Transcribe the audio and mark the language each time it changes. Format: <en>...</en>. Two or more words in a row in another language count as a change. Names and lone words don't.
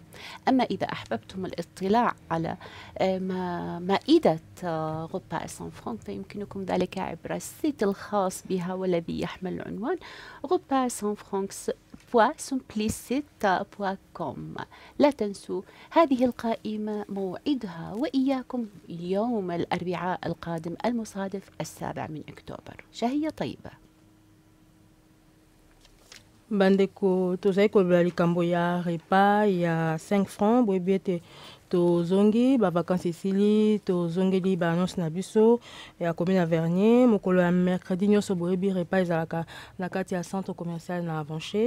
<ar>أما إذا أحببتم الاطلاع على مائدة غوبا سان فرانك فيمكنكم ذلك عبر السيت الخاص بها والذي يحمل عنوان gopassanfrancs.simplicite.com. لا تنسوا هذه القائمة موعدها وإياكم يوم الأربعاء القادم المصادف 7 أكتوبر. شهية طيبة.</ar> <ln>Bandeko tozali kolobela likambo ya repas ya 5 francs boyebi ete tozongi bavacances esili tozongeli baannonce na biso ya commune ya Vernier mokolo ya mercredi nyonso boyebi repas ezalaka na kati ya</ln> <fr>centre commercial</fr> <ln>na Avanché.</ln>